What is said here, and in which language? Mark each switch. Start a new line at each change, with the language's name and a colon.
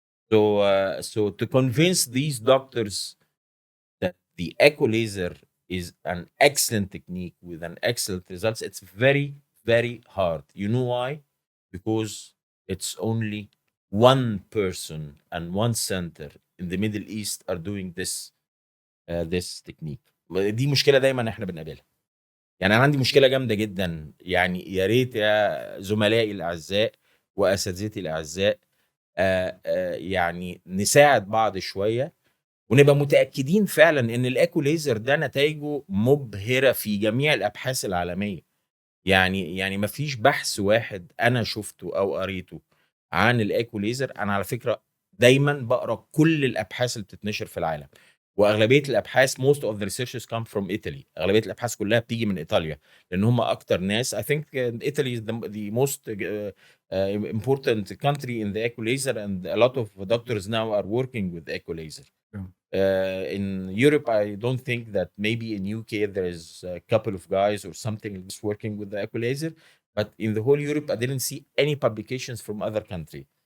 English: So to convince these doctors that the equalizer is an excellent technique with an excellent results, it's very, very hard. You know why? Because it's only one person and one center in the Middle East are doing this technique.
Arabic: دي مشكلة دايما احنا بنقابلها. يعني انا عندي مشكلة جامدة جدا، يعني يا ريت يا زملائي الاعزاء واساتذتي الاعزاء يعني نساعد بعض شوية، ونبقى متأكدين فعلا ان الايكوليزر ده نتائجه مبهرة في جميع الابحاث العالمية. يعني مفيش بحث واحد انا شفته او قريته عن الايكوليزر. انا على فكرة دايما بقرا كل الابحاث اللي بتتنشر في العالم، واغلبيه الابحاث
English: most of the researchers come from Italy.
Arabic: اغلبيه الابحاث كلها بتيجي من ايطاليا، لان هم اكتر ناس.
English: I think Italy is the most important country in the equalizer, and a lot of doctors now are working with equalizer. In Europe, I don't think that. Maybe in UK there is a couple of guys or something just working with the equalizer, but in the whole Europe, I didn't see any publications from other country.